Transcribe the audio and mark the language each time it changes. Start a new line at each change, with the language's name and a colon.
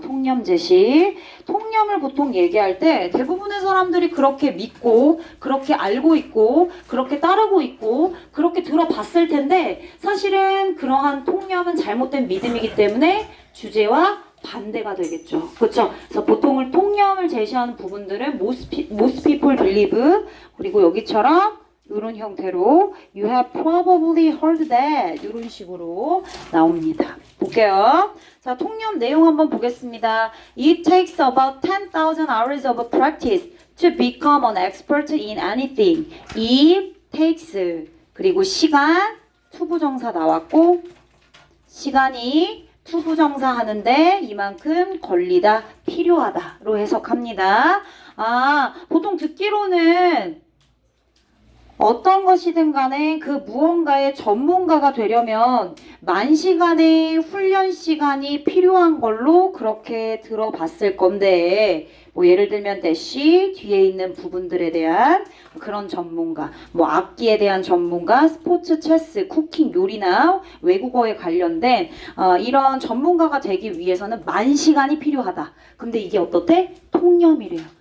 Korean: 통념 제시. 통념을 보통 얘기할 때 대부분의 사람들이 그렇게 믿고, 그렇게 알고 있고, 그렇게 따르고 있고, 그렇게 들어봤을 텐데, 사실은 그러한 통념은 잘못된 믿음이기 때문에 주제와 반대가 되겠죠. 그렇죠? 그래서 보통을 통념을 제시하는 부분들은
English: most people believe,
Korean: 그리고 여기처럼 이런 형태로
English: you have probably heard that
Korean: 이런 식으로 나옵니다. 볼게요. 자, 통념 내용 한번 보겠습니다.
English: It takes about 10,000 hours of practice to become an expert in anything. It takes
Korean: 그리고 시간 투부정사 나왔고 시간이 투부정사 하는데 이만큼 걸리다 필요하다로 해석합니다. 보통 듣기로는 어떤 것이든 간에 그 무언가의 전문가가 되려면 만시간의 훈련 시간이 필요한 걸로 그렇게 들어봤을 건데 예를 들면 대시 뒤에 있는 부분들에 대한 그런 전문가, 악기에 대한 전문가, 스포츠, 체스, 쿠킹, 요리나 외국어에 관련된 이런 전문가가 되기 위해서는 만시간이 필요하다. 근데 이게 어떻대? 통념이래요.